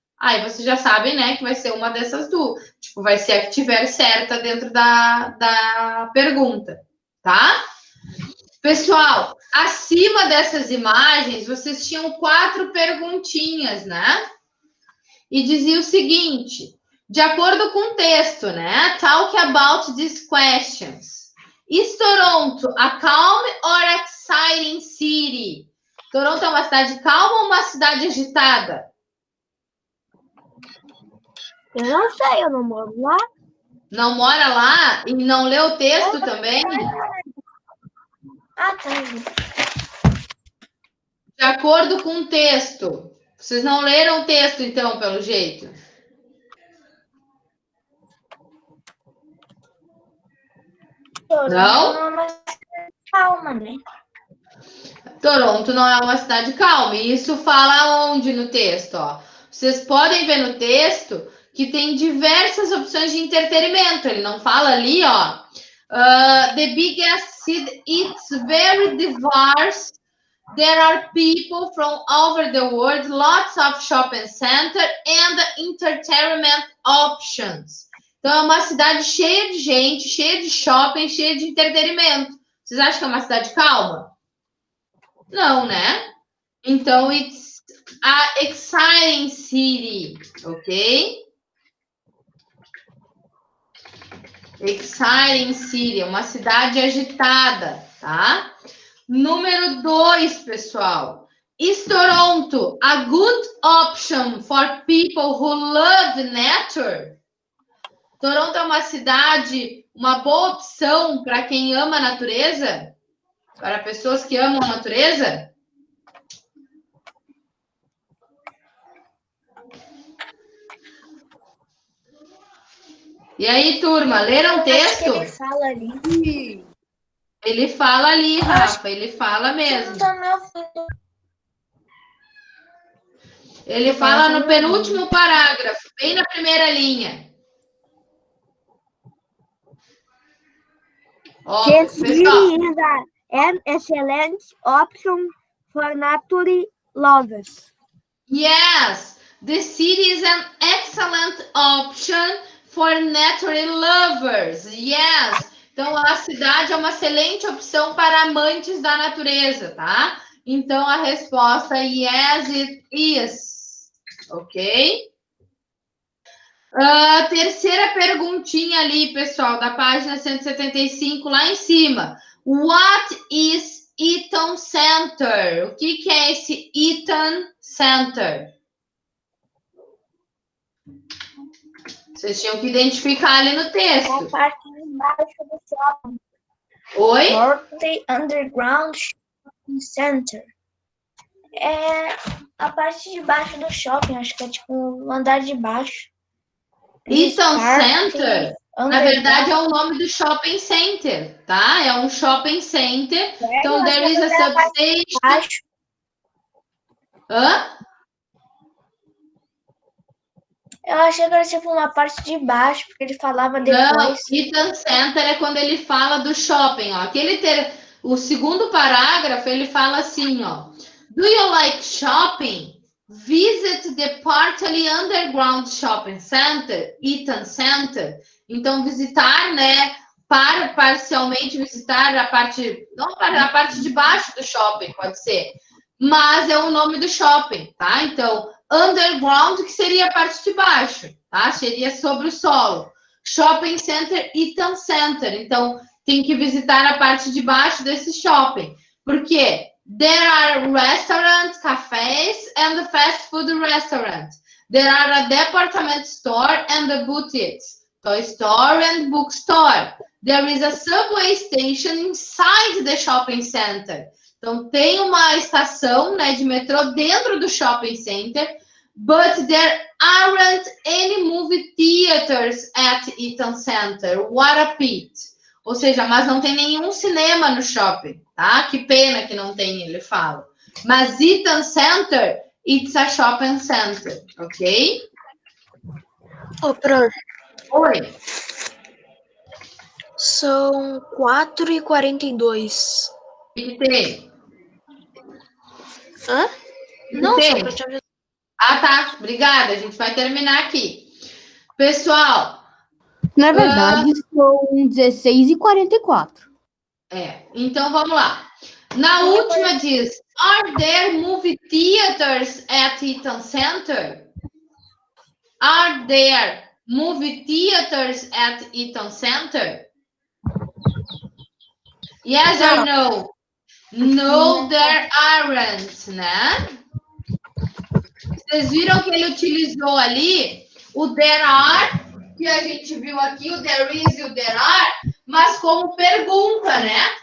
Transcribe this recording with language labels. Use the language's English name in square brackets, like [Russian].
[Portuguese] Aí vocês já sabem, né, que vai ser uma dessas duas. Tipo, vai ser a que tiver certa dentro da pergunta, tá? Pessoal, acima dessas imagens, vocês tinham 4 perguntinhas, né? E dizia o seguinte, de acordo com o texto, né? [English] Talk about these questions. Is Toronto a calm or exciting city? [Portuguese] Toronto é uma cidade calma ou uma cidade agitada? Eu não sei, eu não moro lá. Não mora lá e não lê o texto também? Ah, tá. De acordo com o texto. Vocês não leram o texto, então, pelo jeito? Não? Calma, né? Toronto não é uma cidade calma. E isso fala onde no texto? Ó? Vocês podem ver no texto que tem diversas opções de entretenimento. Ele não fala ali, ó. [English] The biggest city, it's very diverse. There are people from over the world, lots of shopping center and entertainment options. [Portuguese] Então, é uma cidade cheia de gente, cheia de shopping, cheia de entretenimento. Vocês acham que é uma cidade calma? Não, né? [English] Então, it's a exciting city, ok? Exciting city, [Portuguese] uma cidade agitada, tá? Número 2, pessoal. [English] Is Toronto a good option for people who love nature? [Portuguese] Toronto é uma cidade, uma boa opção para quem ama a natureza? Para pessoas que amam a natureza? E aí, turma, leram o texto? Ele fala ali. Ele fala ali, Rafa, ele fala mesmo. Ele fala no penúltimo parágrafo, bem na primeira linha. Ó, [English] The [Portuguese] pessoal. [English] city is an excellent option for nature lovers. Yes, the city is an excellent option for nature lovers. Yes. [Portuguese] Então, a cidade é uma excelente opção para amantes da natureza, tá? Então, a resposta é [English] yes, it is. Ok? [Portuguese] Terceira perguntinha ali, pessoal, da página 175, lá em cima. [English] What is Eaton Center? [Portuguese] O que é esse Eaton Center? Vocês tinham que identificar ali no texto. É a parte de baixo do shopping. Oi? North Underground Shopping Center. É a parte de baixo do shopping, acho que é tipo o andar de baixo. Eaton Center, na verdade, é o nome do shopping center, tá? É um shopping center. [English] Então, there is a substation. Hã? [Portuguese] Eu achei que era tipo uma parte de baixo, porque ele falava depois. Não, Eaton Center é quando ele fala do shopping, ó. O segundo parágrafo, ele fala assim, ó. [English] Do you like shopping? Visit the partly underground shopping center, Eaton Center. [Portuguese] Então, visitar, né? Parcialmente visitar a parte, não a parte de baixo do shopping, pode ser. Mas é o nome do shopping, tá? Então, underground, que seria a parte de baixo, tá? Seria sobre o solo. Shopping Center, Eaton Center. Então, tem que visitar a parte de baixo desse shopping. Por quê? [English] There are restaurants, cafés, and a fast food restaurant. There are a department store and a boutiques, toy store and bookstore. There is a subway station inside the shopping center. [Portuguese] Então, tem uma estação, né, de metrô dentro do shopping center, [English] but there aren't any movie theaters at Eaton Center. What a pity. [Portuguese] Ou seja, mas não tem nenhum cinema no shopping, tá? Que pena que não tem, ele fala. [English] Mas Eaton Center, it's a shopping center, ok? [Portuguese] Ô, Pro, Oi. são 4h42. O que tem? Hã? Não, tem? só pra te avisar. Ah, tá. Obrigada. A gente vai terminar aqui. Pessoal... Na verdade, são 16h44. Então vamos lá. Na última diz, [English] are there movie theaters at Eaton Center? Are there movie theaters at Eaton Center? Yes or no? No, there aren't, [Portuguese] né? Vocês viram que ele utilizou ali o there are, que a gente viu aqui, o there is e o there are, mas como pergunta, né?